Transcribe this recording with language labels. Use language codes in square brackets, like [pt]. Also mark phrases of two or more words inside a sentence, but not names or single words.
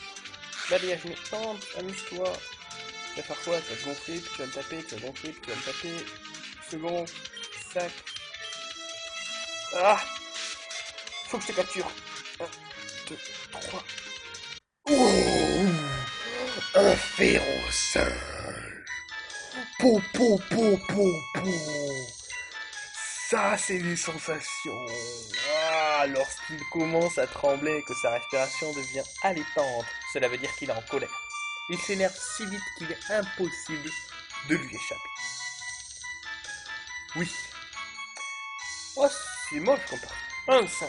[fr] Balayage, mais tente, amuse-toi. Tu vas faire quoi? Tu vas te gonfler, puis tu vas me taper, tu vas gonfler, puis tu vas me taper. Second, sac. Ah! Faut que je te capture. 1, 2, 3. Ouh! Un Férocin! Po, po, po, po, po! Ça, c'est des sensations! Ah, lorsqu'il commence à trembler et que sa respiration devient allaitante, cela veut dire qu'il est en colère. Il s'énerve si vite qu'il est impossible de lui échapper. Oui. Oh, c'est moche comme ça. Un 5.